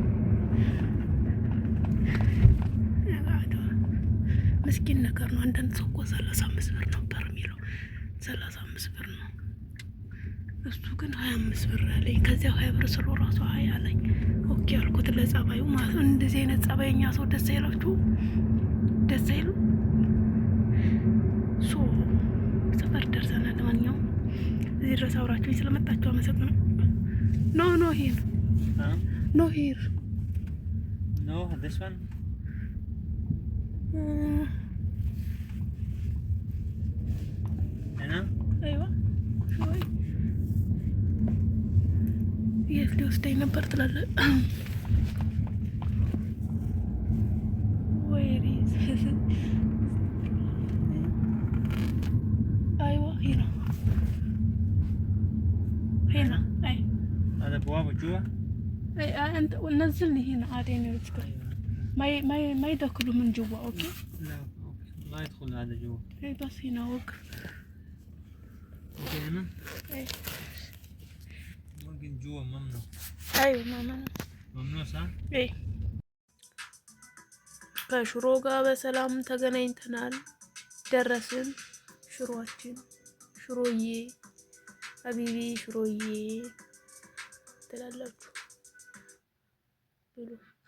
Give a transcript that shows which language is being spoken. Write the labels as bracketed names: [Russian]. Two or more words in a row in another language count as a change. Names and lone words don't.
[Amharic] ምስኪን ነገር ነው። አንዳንድ ሰው እኮ 35 ብር ነበር የሚለው። 35 ብር ነው እሱ ግን 25 ብር አለኝ። ከዚያ 20 ብር ስሎ ራሱ 20 አለኝ። ኦኬ አልኩት ለጸባዩ ማለት ነው። እንደዚህ አይነት ጸባይኛ ሰው ደስ አይላችሁ? ደስ አይሉ? ሶ ሰፈር ደርሰናል። ለማንኛውም እዚህ ድረስ አብራችሁኝ ስለመጣችሁ አመሰግናለሁ። [English] no here no here ኖ this one [Arabic] ايوه شوي [Amharic] የት ሊወስደኝ ነበር ትላለህ? [Arabic] ወይኔ ايوه ሂር هنا اي هذا بوابة جوا؟ اي انت نزلني هنا عادي ندخل ما يدخلوا من جوا اوكي؟ لا ما يدخل هذا جوا. اي بس هنا وقف. اوكي هنا؟ اي ممكن جوا ممنوع. ايوه ماما ممنوع صح؟ [Amharic] اي ከሽሮ ጋር በሰላም ተገናኝተናል። ደረስን። ሽሮአችን ሽሮዬ ሀቢቢ ሽሮዬ ትላላችሁ ብሉ።